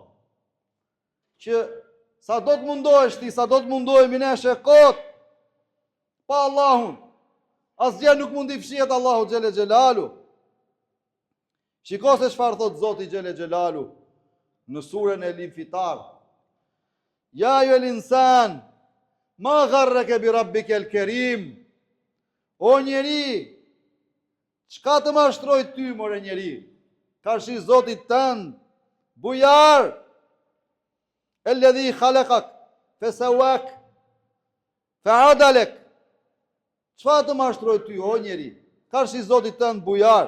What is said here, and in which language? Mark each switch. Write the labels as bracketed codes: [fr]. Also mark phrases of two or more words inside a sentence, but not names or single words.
[sq] Që sa do të mundohesh ti, sa do të mundohemi ne shekot pa Allahun, asgjë nuk mund i fshihet Allahu [ar] جل جلاله. [sq] Shiko se çfarë thot Zoti [ar] جل جلاله [sq] në surën e Al-Infitar. [ar] يا أيها الإنسان ما غرك بربك الكريم. [sq] O njeri, çka të mashtroi ty more njeri? Karshi Zotit tënd, bujar. [ar] الذي خلقك فسواك فعدلك. [sq] Çfarë të mashtroi ty o njeri? Karshi Zotit tënd, bujar.